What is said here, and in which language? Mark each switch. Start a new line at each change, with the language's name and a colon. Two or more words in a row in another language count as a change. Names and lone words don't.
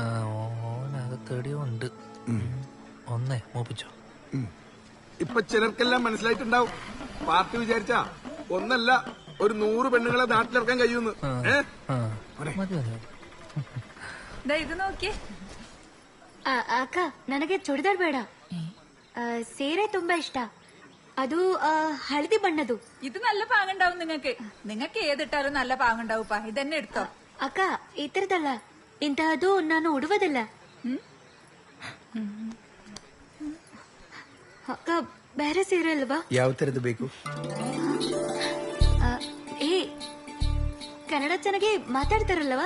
Malayalam: ഓനകത്തെടിയോ ഉണ്ട്. ഒന്നേ മോപ്പിച്ചോ. ഇപ്പൊ ചിലർക്കെല്ലാം മനസ്സിലായിട്ടുണ്ടാവും. പാർട്ടി വിചാരിച്ചാ ഒന്നല്ല ഒരു 100 പെണ്ണുങ്ങളെ നാട്ടിലിറക്കാൻ കഴിയുമെന്ന്. ഇത് നോക്കിയേ.
Kannada: ಅಕ್ಕ ನನಗೆ ಚೂಡಿದಾರ್ ಬೇಡ. ಸೀರೆ ತುಂಬಾ ಇಷ್ಟ. ಅದು ಹಳದಿ ಬಣ್ಣದು.
Malayalam: ഇത് നല്ല പാങ്ങുണ്ടാവും നിങ്ങൾക്ക് ഏതിട്ടാലും നല്ല പാങ്ങുണ്ടാവും. ഇതന്നെ എടുത്തോ.
Kannada: ಅಕ್ಕ ಈ ತರದಲ್ಲ, ಇಂತಹದ್ದು ನಾನು ಉಡುವುದಿಲ್ಲ. ಅಕ್ಕ ಬೇರೆ ಸೀರೆ ಅಲ್ವಾ? ಯಾವ ತರದ್ದು ಬೇಕು? ಕನ್ನಡ ಚೆನ್ನಾಗಿ ಮಾತಾಡ್ತಾರಲ್ವಾ?